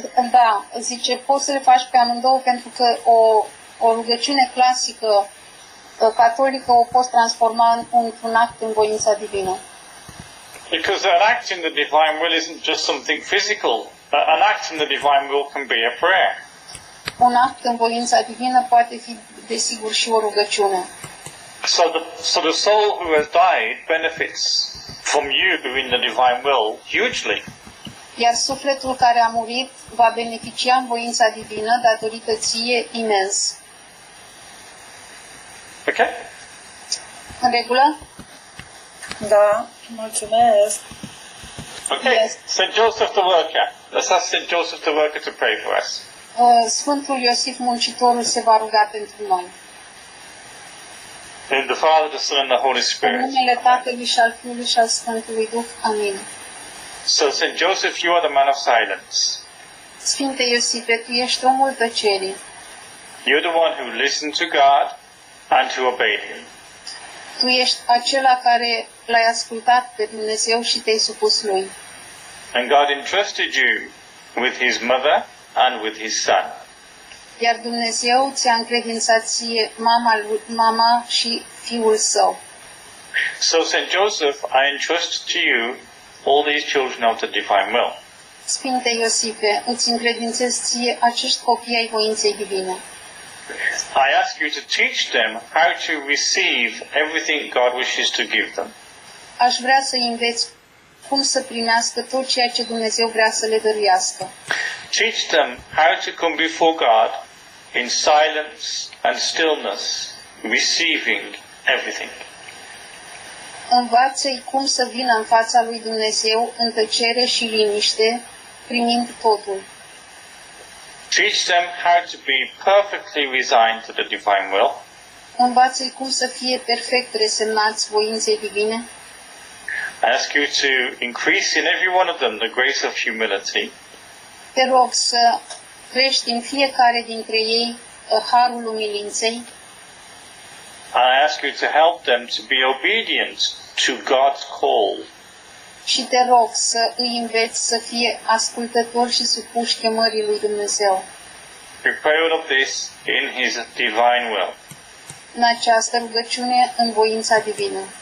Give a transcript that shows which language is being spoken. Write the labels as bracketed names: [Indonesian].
[Romanian] Da, zice, poți să le faci pe amândouă pentru că o rugăciune clasică catolică o poți transforma într-un act în voința divină. [English] Because an act in the divine will isn't just something physical. An act in the divine will can be a prayer. [Romanian] Un act în voința divină poate fi, desigur, și o rugăciune. [English] So the soul who has died benefits from you in the divine will hugely. [Romanian] Iar sufletul care a murit va beneficia în voința divină datorită ție imens. [English] Okay? [Romanian] În regulă? Da, mulțumesc. [English] Okay. Yes. St. Joseph the Worker. Let's ask St. Joseph the Worker to pray for us. [Romanian] Sfântul Iosif Muncitorul se va ruga pentru noi. [English] In the Father, the Son, and the Holy [Romanian] În [English] Spirit. [Romanian] numele Tatălui și al Fiului și al Sfântului Duh. Amin. [English] So, St. Joseph, you are the man of silence. [Romanian] Sfinte Iosife, tu ești omul tăcerii. [English] You're the one who listened to God and who obeyed Him. [Romanian] Tu ești acela care l-ai ascultat pe Dumnezeu și te-ai supus Lui. [English] And God entrusted you with his mother and with his son. [Romanian] Iar Dumnezeu ți-a încredințat ție mama și fiul său. [English] So St. Joseph, I entrust to you all these children of the divine will. [Romanian] Sfinte Iosife, îți încredințez ție acești copii ai voinței divine. [English] I ask you to teach them how to receive everything God wishes to give them. [Romanian] Aș vrea să înveți cum să primească tot ceea ce Dumnezeu vrea să le dăruiască. [English] Teach them how to come before God in silence and stillness, receiving everything. [Romanian] Învață-i cum să vină în fața lui Dumnezeu în tăcere și liniște, primind totul. [English] Teach them how to be perfectly resigned to the divine will. [Romanian] Învață-i cum să fie perfect resemnați voinței divine. [English] I ask you to increase in every one of them the grace of humility. [Romanian] Te rog să crești în fiecare dintre ei harul umilinței [English] And I ask you to help them to be obedient to God's call. [Romanian] și te rog să îi înveți să fie ascultători și supuși chemării lui Dumnezeu. [English] We pray all of this in His divine will. [Romanian] În această rugăciune, în voința divină.